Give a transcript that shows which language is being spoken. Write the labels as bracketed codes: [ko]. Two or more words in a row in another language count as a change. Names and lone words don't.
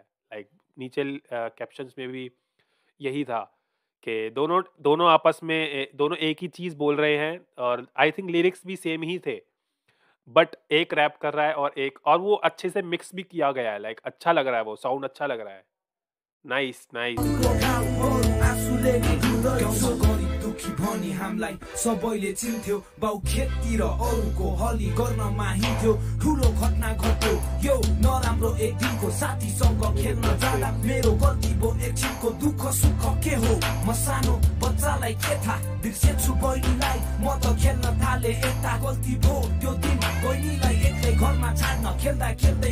[hi] लाइक नीचे कैप्शंस में भी यही था कि दोनों आपस में दोनों एक ही चीज बोल रहे हैं, और [en] I think [hi] लिरिक्स भी सेम ही थे, बट एक रैप कर रहा है और वो अच्छे से मिक्स भी किया गया है। लाइक अच्छा लग रहा है, वो साउंड अच्छा लग रहा है। नाइस। [ne] दुखी भनी हामीलाई सबैले चिन्थ्यो बाउ खेततिर अरूको हली गर्न माहिन्थ्यो ठुलो घटना घट्यो यो नराम्रो एक दिनको साथीसँग खेल्न जाँदा मेरो गल्ती भो एकछिनको दुःख सुख के हो म सानो बच्चालाई के थाहा बिर्सेछु बहिनीलाई म त खेल्न थाले यता गल्ती भो त्यो दिन बहिनीलाई एक्लै घरमा छाड्न खेल्दा खेल्दै